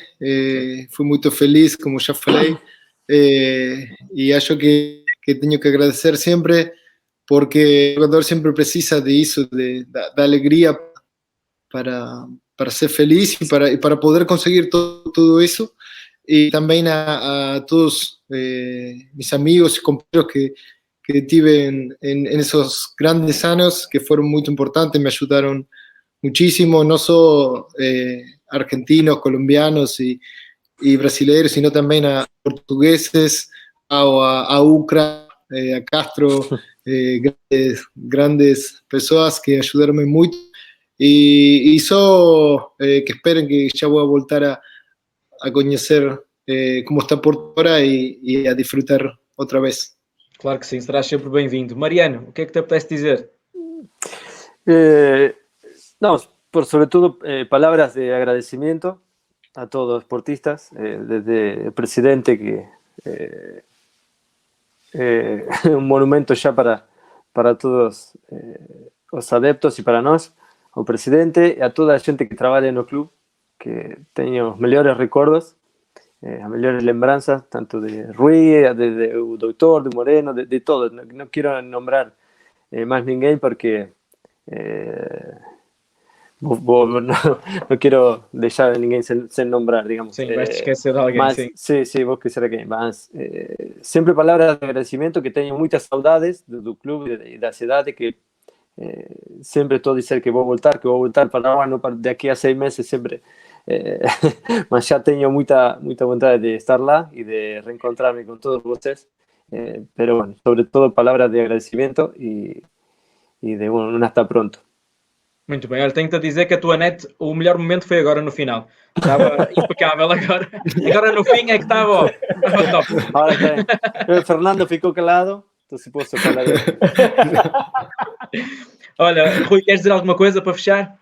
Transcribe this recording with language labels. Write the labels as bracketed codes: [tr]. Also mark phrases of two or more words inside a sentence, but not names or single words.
[pt] Fui muito feliz, como já falei, e acho que tenho que agradecer sempre, porque o jogador sempre precisa disso, da alegria para ser feliz e para poder conseguir tudo isso. [es] Y también a todos mis amigos y compañeros que tuve en esos grandes años, que fueron muy importantes, me ayudaron muchísimo, no solo argentinos, colombianos y brasileños, sino también a portugueses, a Ucra, a Castro, grandes personas que ayudaron mucho. Y eso que esperen que ya voy a volver a [pt] conhecer como está Porto agora e [es] a disfrutar [pt] outra vez. Claro que sim, serás sempre bem-vindo. Mariano, o que é que te apetece dizer? [es] No, sobre todo palabras de agradecimiento a todos los deportistas, desde el presidente, que un monumento ya para todos los adeptos y para [pt] nós, o presidente, e a toda a gente que trabalha no clube, que tenho os melhores [es] recuerdos, [pt] as melhores lembranças, [es] tanto de Rui, de Doutor, de Moreno, de todo. No quiero nombrar más ninguém porque no quiero [pt] deixar a ninguém sem [es] nombrar, digamos. [pt] Sim, vais esquecer de alguém, mas, sim. Sim, vou esquecer alguém. Mas sempre palavras de agradecimento, que tenho muitas saudades do clube e da cidade, que sempre estou a dizer que vou voltar para lá, não daqui a 6 meses sempre, mas já tenho muita vontade de estar lá e de reencontrar-me com todos vocês, [es] pero bueno, sobre todo [pt] palavras de agradecimento e de [es] bueno, hasta pronto. [pt] Muito bem, olha, tenho-te a dizer que a tua net, o melhor momento foi agora no final. Estava impecável agora. Agora no fim é que estava top. Agora o Fernando ficou calado, então se posso falar. Olha, Rui, queres dizer alguma coisa para fechar?